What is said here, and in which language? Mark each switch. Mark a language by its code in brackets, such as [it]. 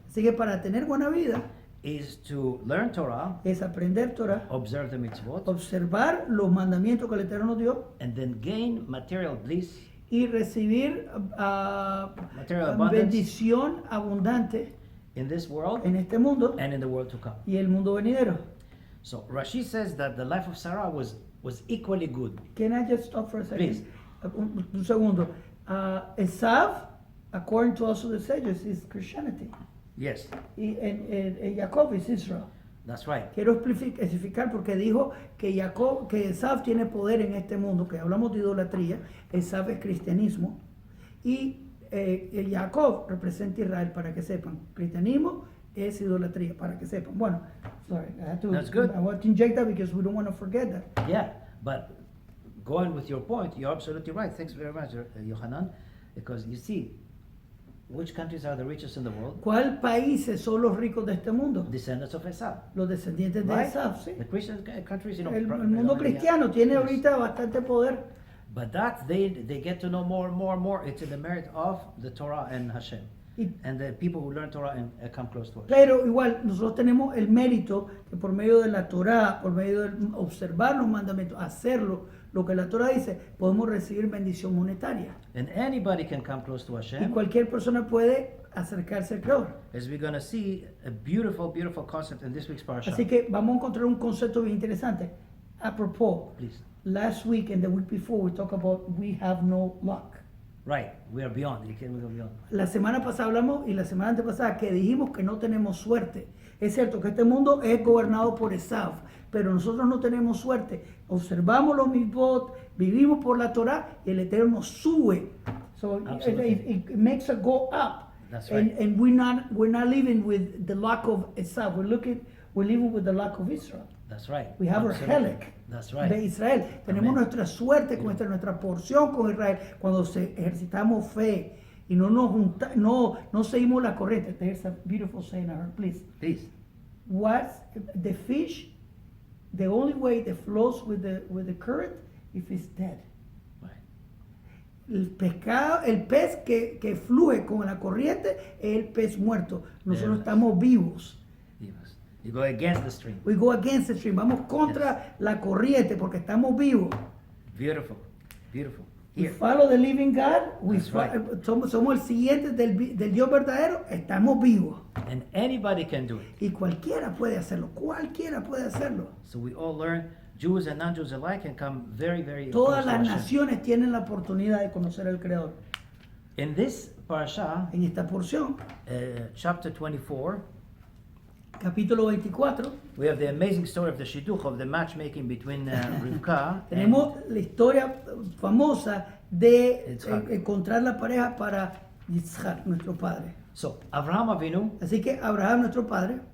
[es] Así que para tener buena vida [en] is to learn Torah, [es] es aprender Torá, [en] observe the mitzvot, [es] observar los mandamientos que el Eterno nos dio [en] and then gain material bliss, [es] y recibir [en] material abundance [es] bendición abundante [en] in this world [es] en este mundo [en] and in the world to come. [es] y el mundo venidero. [en] So Rashi says that the life of Sarah was equally good. Can I just stop for a second? Please. [es] Un segundo. [en] Esav, according to also the sages, is Christianity. Yes, [es] Y Jacob es Israel. [en] that's right. [es] Quiero especificar porque dijo que Esav tiene poder en este mundo, que hablamos de idolatría. Esav es cristianismo. Y Jacob representa Israel, para que sepan. Cristianismo es idolatría, para que sepan. Bueno, sorry, [en] That's good. I want to inject that because we don't want to forget that. Yeah, but going with your point, you're absolutely right. Thanks very much, Yohanan, because you see, which countries are the richest in the world? [es] ¿Cuál países son los ricos de este mundo? [en] Descendants of Esau. [es] Los descendientes de [en] Right? [es] Esav, sí. [en] The Christian countries, you know. [es] El mundo cristiano tiene [en] Yes. [es] ahorita bastante poder. [en] But that they get to know more and more and more. It's in the merit of the Torah and Hashem. [es] Y- [en] And the people who learn Torah and come close to us. [es] Pero igual nosotros tenemos el mérito que por medio de la Torá, por medio de observar los mandamientos, hacerlo, lo que la Torá dice, podemos recibir bendición monetaria. [en] And anybody can come close to [es] Y [en] Hashem. [es] cualquier persona puede acercarse al Creador. [en] As we're going to see a beautiful, beautiful concept in this week's parasha. [es] Así que vamos a encontrar un concepto bien interesante. [en] A propos, Please. last week and the week before we talked about we have no luck. Right, we are beyond. You can go beyond. [es] La semana pasada hablamos y la semana antepasada que dijimos que no tenemos suerte. Es cierto que este mundo es gobernado por Esav, pero nosotros no tenemos suerte. Observamos los mitzvot, vivimos por la Torá y el Eterno nos sube. [en] So it makes us go up. That's right. And we're not living with the luck of Esav. We're living with the luck of Israel. That's right. We have our Absolutely. [he] helek [en] That's [es] de [en] right. [es] Israel. Tenemos Amén. nuestra suerte, con nuestra porción con Israel cuando ejercitamos fe y no seguimos la corriente. [en] There's a beautiful saying, please. Please. What's the fish? The only way that flows with the current if it's dead. Right. [es] El pez que fluye con la corriente es el pez muerto. Nosotros [en] Yes. [es] estamos vivos. [en] Yes. You go against the stream. We go against the stream. [es] Vamos contra la corriente porque estamos vivos. [en] Beautiful. Beautiful. We Here. follow the living God. That's right. [es] Somos el siguiente del Dios verdadero. Estamos vivos. [en] And anybody can do it. [es] Y cualquiera puede hacerlo. Cualquiera puede hacerlo. [en] So we all learn, Jews and non-Jews alike, can come very, very [es] Todas [en] close to [es] las [en] Hashem. [es] naciones tienen la oportunidad de conocer al Creador. [en] In this parasha, [es] En esta porción, [en] chapter 24, [es] capítulo 24, [en] we have the amazing story of the shidduch, of the matchmaking between Rivka and [es] tenemos la historia famosa de [en] Yitzhak. [es] encontrar la pareja para Yitzhak, nuestro padre. [en] So Avraham Avinu [es] Así que Abraham, nuestro padre,